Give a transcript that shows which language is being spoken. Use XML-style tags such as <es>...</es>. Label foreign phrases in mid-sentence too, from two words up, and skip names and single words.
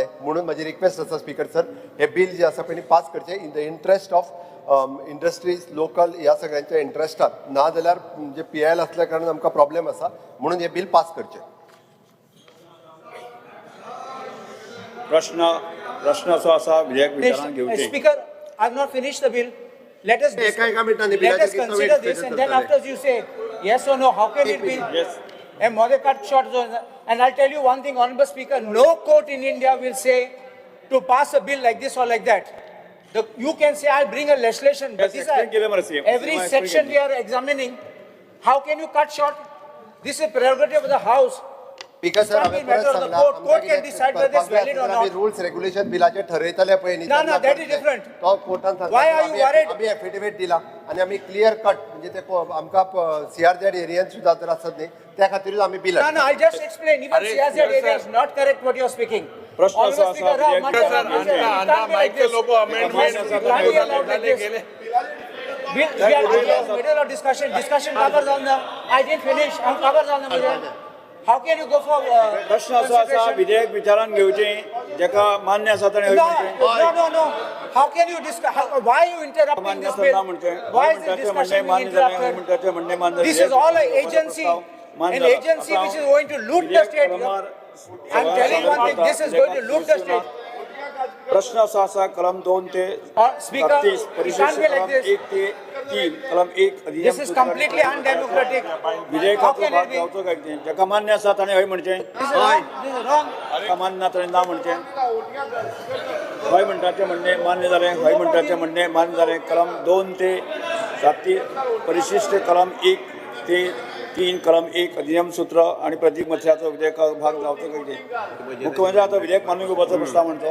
<kok>म्हणून म्हजी रिक्वेस्ट आसा स्पीकर सर, हे बील जे आसा पळय पास करचें</kok> <en>in the interest of industries local</en> <kok>ह्या सगळ्यांच्या इंट्रस्टात. ना जाल्यार म्हणजे PIL आसल्या कारणान आमकां प्रॉब्लेम आसा. म्हणून हे बील पास करचें. प्रश्न असो आसा विधेयक विचारान घेवचें.</kok> <en>Speaker, I have not finished the bill. Let us consider this, and then after you say yes or no, how can it be? Yes. And Mother cut short. And I'll tell you one thing, Honorable Speaker, no court in India will say to pass a bill like this or like that. You can say I'll bring a legislation, but Yes, every section we are examining, how can you cut short? This is prerogative of the House. Speaker sir, It's not a matter of the court can decide whether it's valid or not. rules regulation</en> <kok>बिलाचे ठरयतले पळय न्ही.</kok> <en>No, that is different.</en> <kok>तो कोर्टान सांगता.</kok> <en>Why are you worried?</en> <kok>आमी एफिडेविट दिला आनी आमी</kok> <en>clear cut</en> <kok>म्हणजे ते आमकां CRZ एरियान सुद्दां जर आसत न्ही त्या खातीरूच आमी बिल.</kok> <en>No, I just explain. Even CRZ area is not correct what you are speaking.</en> <kok>प्रश्न असो आसा</kok> <en>We are in the middle of discussion. Discussion covers on the. I didn't finish. I'm covers on the middle. How can you go for?</en> <kok>प्रश्न असो आसा विधेयक विचारान घेवचें जेका मान्य आसा ताणें</kok> <en>No. How can you discuss? Why are you interrupting this bill? Why is this discussion being interrupted? This is all an agency which is going to loot the state. I'm telling one thing. This is going to loot the state.</en> <kok>प्रश्न असो आसा कलम 2 ते</kok> <en>Speaker, it can't be like this.</en> <kok>1 ते 3 कलम 1</kok> <en>This is completely undemocratic.</en> <kok>विधेयकाचो भाग जावचो काय ते जेका मान्य आसा ताणें हय म्हणचें.</kok> <en>This is wrong.</en> <kok>मान्य ना ताणें ना म्हणचें. हय म्हणटाचें म्हणणें मान्य जालें. हय म्हणटाचें म्हणणें मान्य जालें. कलम 2 ते 7 परिशिष्ट कलम 1 ते 3 कलम 1 अधिनियम सूत्र आणि प्रतीक मत्स्याचो विधेयकाचो भाग जावचो काय ते मुख्यमंत्री आतां विधेयक मान्य घेवपाचो प्रस्ताव म्हणतो.</kok>